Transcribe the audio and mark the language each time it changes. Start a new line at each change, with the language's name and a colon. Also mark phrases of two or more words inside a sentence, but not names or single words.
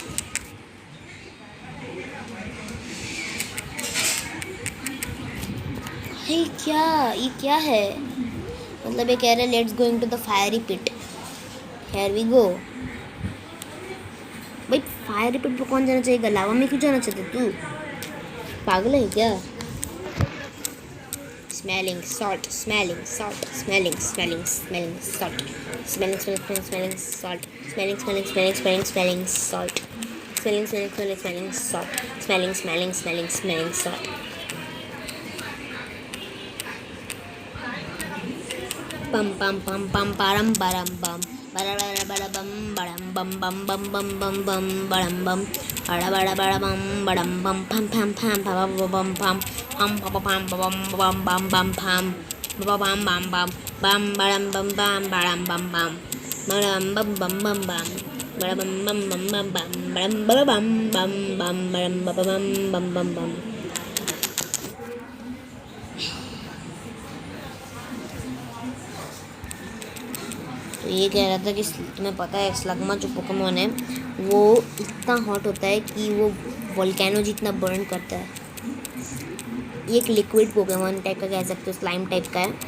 Hindi: ये क्या है? मतलब ये कह रहे
English: let's going to the fiery pit, here we go.
Hindi: भाई
English: fiery pit
Hindi: पे कौन जाना चाहिए? लावा में क्यों जाना चाहते तू? पागल है क्या?
English: Smelling salt, smelling salt, smelling smelling smelling salt, smelling smelling smelling salt, smelling smelling smelling smelling smelling salt, smelling smelling smelling smelling salt, smelling smelling smelling smelling salt. Pam pam pam pam param param pam. Bada bada bada bum badam bum bum bum bum bum bum badam bum. Bada bada bada bum badam bum pam pam pam pam pam pam pam pam pam pam pam pam pam pam bam bam bam bam badam bum bam badam bum bam badam bum bum bum bam badam bum bum bum bam badam bum bum bum badam bum bum bum bum.
Hindi: तो ये कह रहा था कि तुम्हें पता है स्लगमा जो पोकेमॉन है वो इतना हॉट होता है कि वो वोल्केनो जितना बर्न करता है। ये एक
English: liquid Pokémon type
Hindi: का कह सकते हो,
English: slime type
Hindi: का है।